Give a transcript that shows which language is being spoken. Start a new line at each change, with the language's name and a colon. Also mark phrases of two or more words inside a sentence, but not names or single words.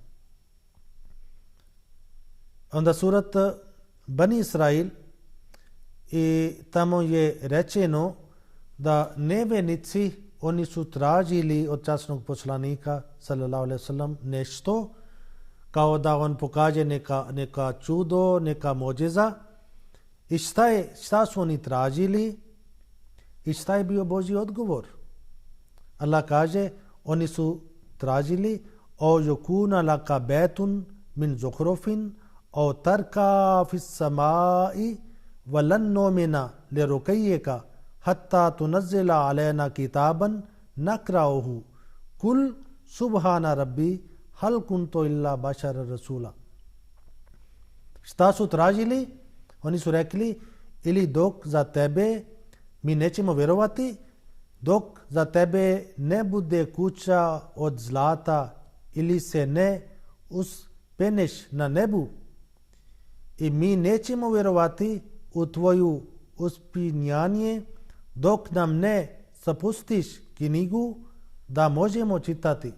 Bosnian: Onda surat Bani Israil i tamo je rečeno da nevjernici oni su tražili od časnog poslanika
Arabic: صلى الله عليه وسلم
Bosnian: nešto kao da on pokaže neka čudo, neka mođeza. I šta su oni tražili i šta je bio Božji odgovor? Allah kaže, oni su tražili
Arabic: أو يكون لك بيت من زخرف أو ترقى في السماء ولن نؤمن لرقيك حتى تنزل علينا كتابا نقرؤه قل سبحان ربي هل كنت إلا بشرا رسولا.
Bosnian: Šta su tražili? Oni su rekli, ili dok za tebe mi nećemo vjerovati, dok za tebe ne bude kuća od zlata ili se ne uspeneš na nebu, i mi nećemo vjerovati u tvoju uspinjanje dok nam ne sapustiš knjigu da možemo čitati.